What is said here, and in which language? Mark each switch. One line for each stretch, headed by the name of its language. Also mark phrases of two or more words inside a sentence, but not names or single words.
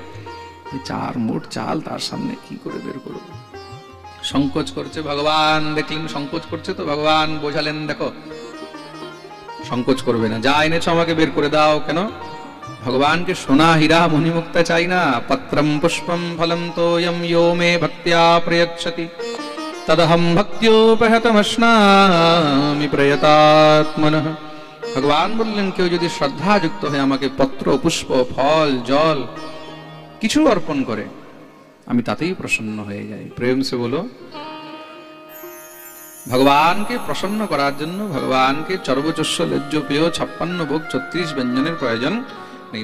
Bangla: 4 মুঠ চাল তার সামনে কি করে বের করবো? সংকোচ করছে। ভগবান দেখলেন সংকোচ করছে, তো ভগবান বোঝালেন দেখো সংকোচ করবে না, যা এনেছো আমাকে বের করে দাও। কেন? ভগবানকে সোনা, হীরা, মণিমুক্তা চাই না।
Sanskrit: পত্রম পুষ্পম ফলম তোয়ম यो मे भक्त्या प्रयच्छति तदहं भक्त्योपहतमश्नामि प्रयतात्मनः।
Bangla: ভগবান বললেন কেউ যদি শ্রদ্ধা যুক্ত হয়ে আমাকে পত্র, পুষ্প, ফল, জল কিছু অর্পণ করে, আমি তাতেই প্রসন্ন হয়ে যাই।
Hindi: प्रेम से बोलो।
Bangla: ভগবানকে প্রসন্ন করার জন্য ভগবানকে
Sanskrit: চর্বচস্য লজ্জ পেয়
Bangla: 56 ভোগ 36 ব্যঞ্জনের প্রয়োজন নেই।